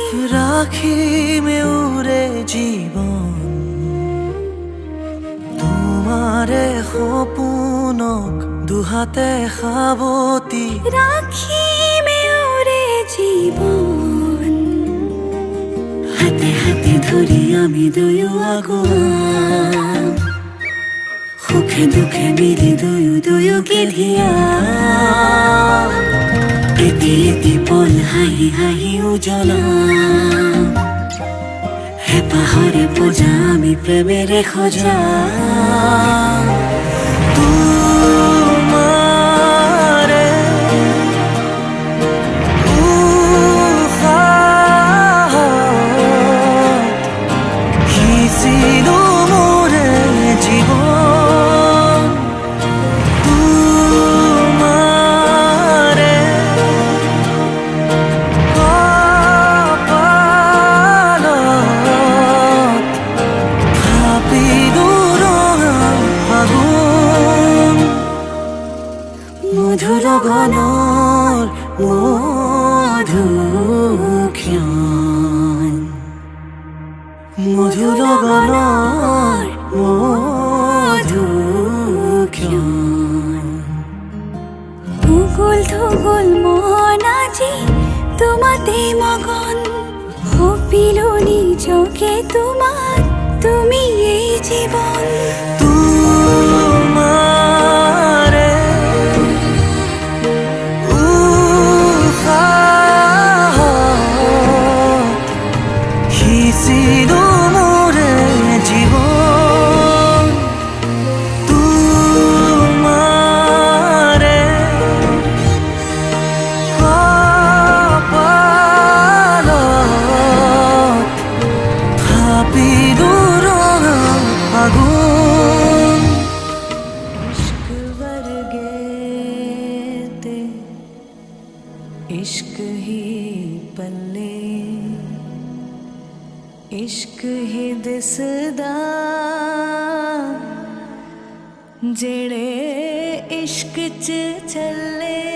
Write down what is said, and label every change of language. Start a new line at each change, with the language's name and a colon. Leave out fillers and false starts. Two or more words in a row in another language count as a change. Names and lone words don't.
Assamese: রাখিমে উরে জীবন, তোমারে সপোনক দুহাতে সাৱটি রাখিমে ওরে জীবন। হাতে হাতে ধৰি আমি দুয়ো আগুৱাম, সুখে দুখে মিলি দুয়ো দুয়োকে ধিয়াম। এটি এটি পল হাঁহি হাঁহি উজ্বলাম, হেঁপাহৰে পূজা আমি প্ৰেমেৰে সজাম। তোমারে উশাহত ছিল মোরে জীবন, তোমারে কপালত থাপিলো ৰঙা ফাগুন। মধুনগনার মধুক্ষণ, মধুনগনার মধুক্ষণ। উগুল থুগুল মন আজি তোমাতে মগন, ভাবিল নিজকে তোমার, তুমি এই জীবন। তোমারে উশাহত ছিল মোরে জীবন, তোমারে কপালত থাপিলো ৰঙা ফাগুন।
Punjabi: ਇਸ਼ਕ ਵਰਗੇ ਤੇ ਇਸ਼ਕ ਹੀ ਪੱਲੇ, ਇਸ਼ਕ ਹੀ ਦਿਸਦਾ ਜੇੜ੍ਹੇ ਇਸ਼ਕ ਚ ਚੱਲੇ।